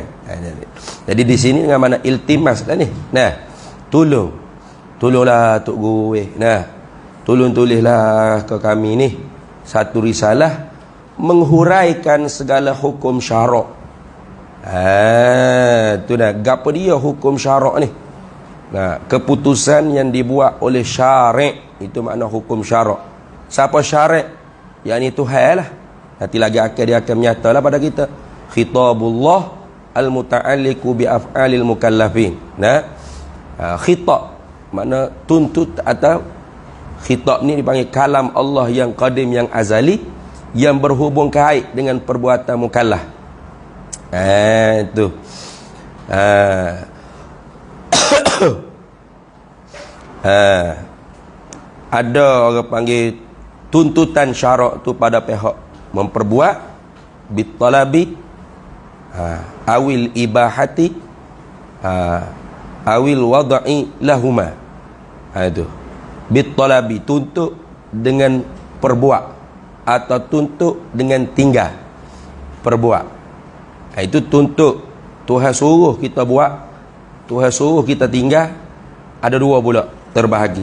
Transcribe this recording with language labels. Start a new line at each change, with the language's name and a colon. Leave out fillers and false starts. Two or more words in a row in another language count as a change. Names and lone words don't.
Malay: Jadi di sini dengan mana iltimas lah ni, nah, tolonglah tok guru, nah, tolong tulislah ke kami ni satu risalah menghuraikan segala hukum syarak. Tu dah gapo dia hukum syarak ni. Nah, keputusan yang dibuat oleh syarik, itu makna hukum syarak. Siapa syarik? Yang itu Tuhan lah. Nanti lagi dia akan menyatalah pada kita
Arabic: خطاب الله المتعلق بأفعال المكلفين.
Malay: Nah, khitab makna tuntut, atau khitab ni dipanggil kalam Allah yang qadim, yang azali, yang berhubung kait dengan perbuatan mukallaf. Itu. Ada orang panggil tuntutan syarak tu pada pihak memperbuat
Arabic: بالطلب أو الإباحة أو الوضع لهما.
Malay: Itu bitalabi, tuntut dengan perbuat, atau tuntut dengan tinggal perbuat. Itu tuntut. Tuhan suruh kita buat, Tuhan suruh kita tinggal. Ada dua pula terbahagi.